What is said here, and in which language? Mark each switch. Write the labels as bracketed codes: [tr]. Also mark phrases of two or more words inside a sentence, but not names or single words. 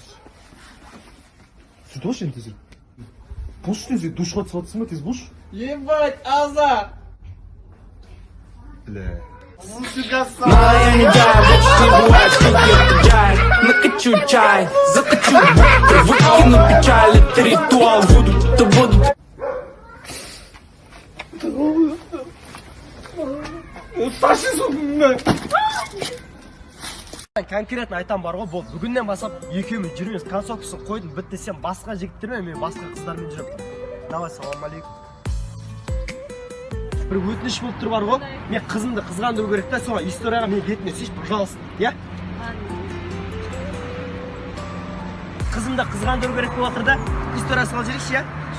[kk] Сүртіп алшы енді тезірек. Бош тез, душқа түсіп жатсың ба, тез бош? [ru] Ебать, Аза! Бля. Накачу чай, закачу бутер, выкину печаль, это ритуал, буду. [kk] Конкретно айтам бар ғой, бұл бүгіннен басап екеуміз жүрміз, концовкасын қойдым, бітті сен басқа жігіттермен, мен басқа қыздармен жүріп. [ru] Давай, [ar] سلام عليكم. [kk] Бір өтініш болып тұр бар ғой, мен қызымды қызғандыру керек та, соған историяға мен бетіне сеш, пожалуйста, я? Қызымды қызғандыру керек болып отыр да, история сал жерекші, я?